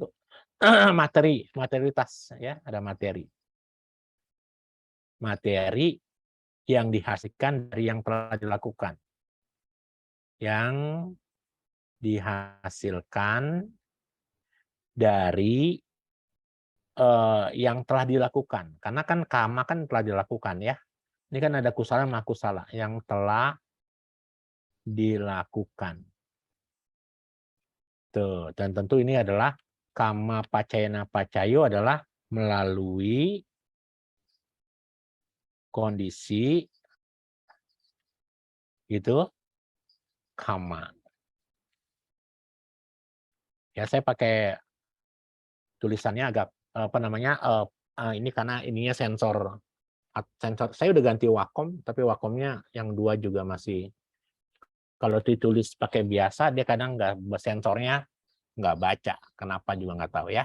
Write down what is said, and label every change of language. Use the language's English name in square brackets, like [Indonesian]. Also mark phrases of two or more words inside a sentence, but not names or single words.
[Indonesian] Materialitas ya, ada materi yang dihasilkan dari yang telah dilakukan, yang dihasilkan dari yang telah dilakukan, karena kan kama kan telah dilakukan ya, ini kan ada kusala sama akusala yang telah dilakukan tuh, dan tentu ini adalah [Pali] kama pacayana pacayo [Indonesian] adalah melalui kondisi itu kama. Ya saya pakai tulisannya agak apa namanya ini karena ininya sensor saya udah ganti Wacom, tapi Wacomnya yang 2 juga masih, kalau ditulis pakai biasa dia kadang sensornya nggak baca, kenapa juga nggak tahu ya.